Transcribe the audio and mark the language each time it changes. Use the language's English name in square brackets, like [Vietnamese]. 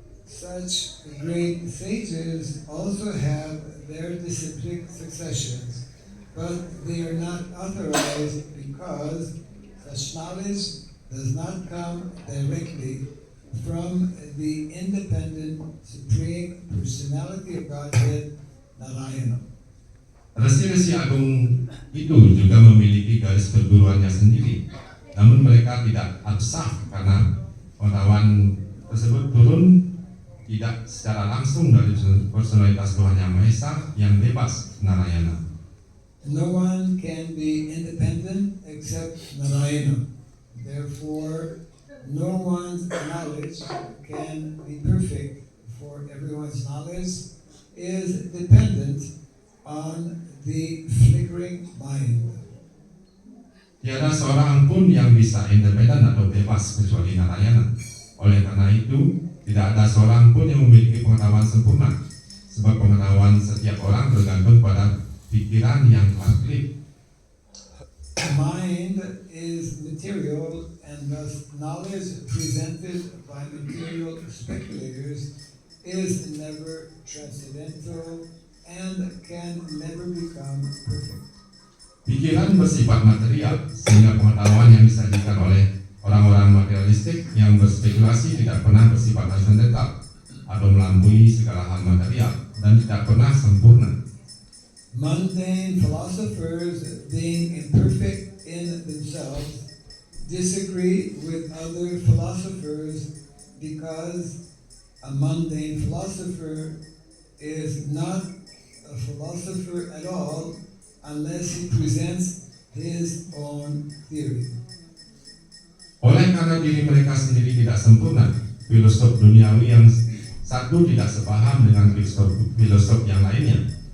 [English] Such great sages also have their disciplic successions, but they are not authorized because such knowledge does not come directly from the independent Supreme Personality of Godhead, Narayana. [Indonesian] Resi-resi agung itu juga memiliki garis perguruannya sendiri, namun mereka tidak absah karena pengetahuan tersebut turun tidak secara langsung dari personalitas Tuhan Yang Maha Esa yang bebas, Narayana. [English] No one can be independent except Narayana. Therefore, no one's knowledge can be perfect, for everyone's knowledge is dependent on the flickering mind. [Indonesian] Tiada seorang pun yang bisa independen atau bebas kecuali Narayana. Oleh karena itu, tidak ada seorang pun yang memiliki pengetahuan sempurna, sebab pengetahuan setiap orang bergantung pada pikiran yang telah klik. [English] Mind is material, and thus knowledge presented by material speculators is never transcendental and can never become perfect. [Indonesian] Pikiran bersifat material, sehingga pengetahuan yang disajikan oleh orang-orang materialistik yang berspekulasi tidak pernah bersifat transcendental atau melampaui segala hal material dan tidak pernah sempurna. [English] Mundane philosophers, being imperfect in themselves, disagree with other philosophers because a mundane philosopher is not a philosopher at all unless he presents his own theory. [Indonesian] Oleh karena diri mereka sendiri tidak sempurna, filosof duniawi yang satu tidak sepaham dengan filosof yang lainnya.